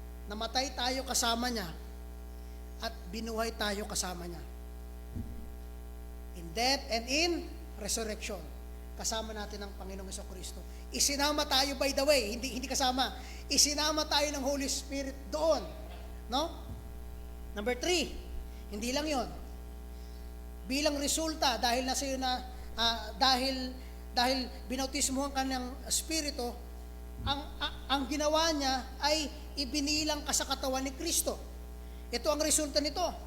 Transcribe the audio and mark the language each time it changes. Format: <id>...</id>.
<tl>Namatay tayo kasama niya at binuhay tayo kasama niya.</tl> <en>In death and in resurrection.</en> <tl>Kasama natin ang Panginoong Jesucristo. Isinama tayo,</tl> <en>by the way,</en> <tl>hindi kasama. Isinama tayo ng Holy Spirit doon. No? Number 3, hindi lang yon. Bilang resulta, dahil nasa iyo na, dahil binautismuhan ka ng Espiritu, ang ginawa niya ay ibinilang ka sa katawan ni Kristo. Ito ang resulta nito.</tl>